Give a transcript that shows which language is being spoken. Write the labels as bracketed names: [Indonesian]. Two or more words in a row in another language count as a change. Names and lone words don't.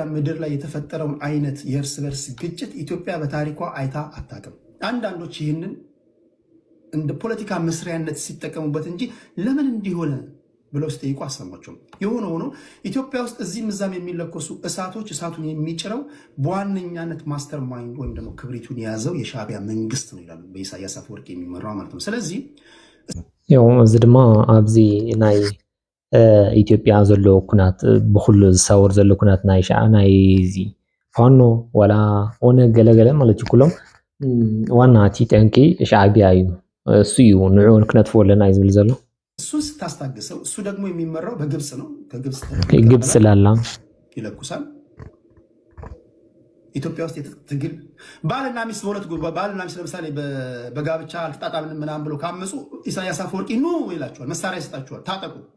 [Amharic] ምድር ላይ የተፈጠረውን አይነት የእርስ በርስ ግጭት ኢትዮጵያ በታሪኳ አይታ አታውቅም። አንዳንዶች ይህንን እንደ ፖለቲካ መስሪያነት ሲጠቀሙበት እንጂ ለምን እንዲሆነ ብለው ሲጠይቁ አሰማቸው። የሆነ ሆኖ ኢትዮጵያ ውስጥ እዚህ ምዛም የሚለኮሱ እሳቶች እሳቱን የሚጭረው በዋነኛነት [English] master mind [Amharic] ወይም ደግሞ ክብሪቱን የያዘው የሻዕቢያ መንግስት ነው ይላሉ፣ በኢሳያስ አፈወርቂ የሚመራው ማለት ነው። ስለዚህ [Tigrinya] ያው እዚ ድማ ኣብዚ ናይ ኢትዮጵያ ዘሎ ኩናት ብኩሉ ዝሳወር ዘሎ ኩናት ናይ ናይ ፋኖ ወላ ኦነ ገለገለ ማለት ኩሎም ዋና እቲ ጠንቂ ሻዕቢያ እዩ። እሱ እዩ ንዑን ክነጥፎ ኣለና እዩ ዝብል ዘሎ። [Amharic] እሱን ስታስታግሰው እሱ ደግሞ የሚመራው በግብፅ ነው። ግብፅ ላላ ይለኩሳል። ኢትዮጵያ ውስጥ ትግል ባልና ሚስት በሁለት ባልና ሚስት ለምሳሌ በጋብቻ አልተጣጣምንም ምናምን ብሎ ካመፁ ኢሳያስ አፈወርቂ ኑ ይላቸዋል፣ መሳሪያ ይሰጣቸዋል፣ ታጠቁ።